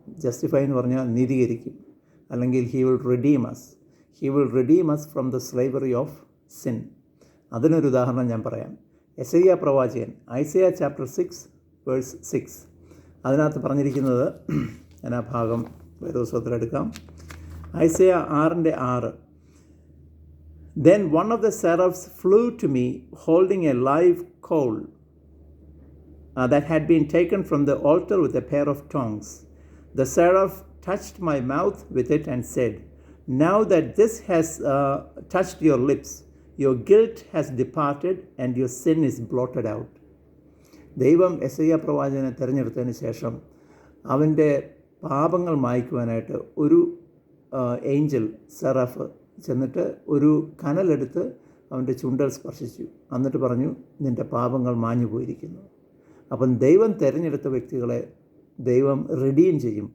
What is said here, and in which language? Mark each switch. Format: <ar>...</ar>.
<ml>Justify എന്ന് പറഞ്ഞാൽ നീതീകരിക്കും. അല്ലെങ്കിൽ</ml> <en>He will redeem us. He will redeem us from the slavery of sin.</en> <ml>അതിനൊരു ഉദാഹരണം ഞാൻ പറയാം. യെശയ്യാ പ്രവാചകൻ ഐസയാ ചാപ്റ്റർ 6:6. അതിനകത്ത് പറഞ്ഞിരിക്കുന്നത്, ഞാൻ ആ ഭാഗം വേദപുസ്തകത്തിലെടുക്കാം. ഐസയാ 6:6.</ml> <en>Then one of the seraphs flew to me, holding a live coal that had been taken from the altar with a pair of tongs. The seraph touched my mouth with it and said, now that this has touched your lips, your guilt has departed and your sin is blotted out.</en> <ml>ദൈവം യെശയ്യാ പ്രവാചകനെ തിരഞ്ഞെടുത്തതിന് ശേഷം അവൻ്റെ പാപങ്ങൾ മായ്ക്കുവാനായിട്ട് ഒരു Angel സെറാഫ് ചെന്നിട്ട് ഒരു കനലെടുത്ത് അവൻ്റെ ചുണ്ടൽ സ്പർശിച്ചു. എന്നിട്ട് പറഞ്ഞു, നിൻ്റെ പാപങ്ങൾ മാഞ്ഞു പോയിരിക്കുന്നു. അപ്പം ദൈവം തിരഞ്ഞെടുത്ത വ്യക്തികളെ ദൈവം റിഡീം ചെയ്യും.</ml>